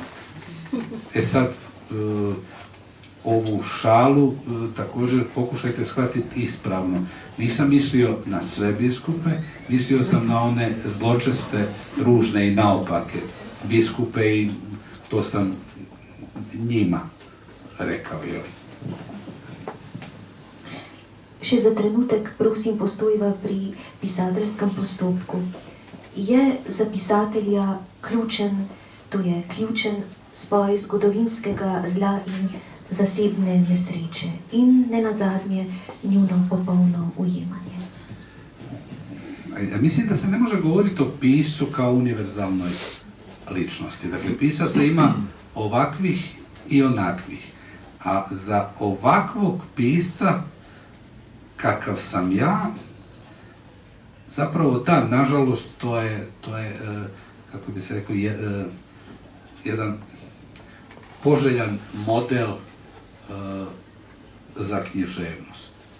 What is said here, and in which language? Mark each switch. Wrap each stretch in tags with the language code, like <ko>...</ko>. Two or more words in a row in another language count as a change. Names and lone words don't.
<hr>Sad, ovu šalu također pokušajte shvatiti ispravno. Nisam mislio na sve biskupe, mislio sam na one zločeste, ružne i naopake biskupe i to sam njima rekao, jel?</hr> <sl>Še za trenutek, prosim, postojva pri pisateljskem postopku. Je za pisatelja ključen spoj zgodovinskega zla in zasebne nesreče in nenazadnje njuno popolno ujemanje.</sl> <hr>Ja mislim da se ne može govoriti o piscu kao univerzalnoj ličnosti. Dakle, pisaca ima ovakvih i onakvih. A za ovakvog pisca, kakav sam ja, zapravo da, nažalost, to je kako bi se rekao, jedan poželjan model za književnost.</hr>